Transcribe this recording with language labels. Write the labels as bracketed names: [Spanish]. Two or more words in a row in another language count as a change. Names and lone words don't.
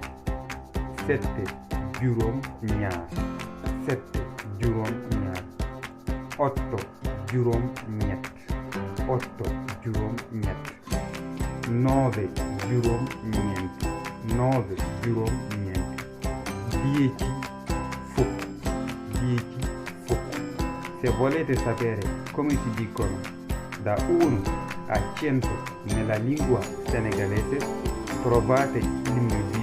[Wolof] Sette, juróom ñaar, sette, juróom ñaar. Otto, juróom ñett, otto, juróom ñett. Nove, juróom ñeent, nove, juróom ñeent. Dieci, fukk, dieci, fukk. [Italian] Se volete sapere come si dicono da 1 a 100 nella lingua senegalese, trovate il mio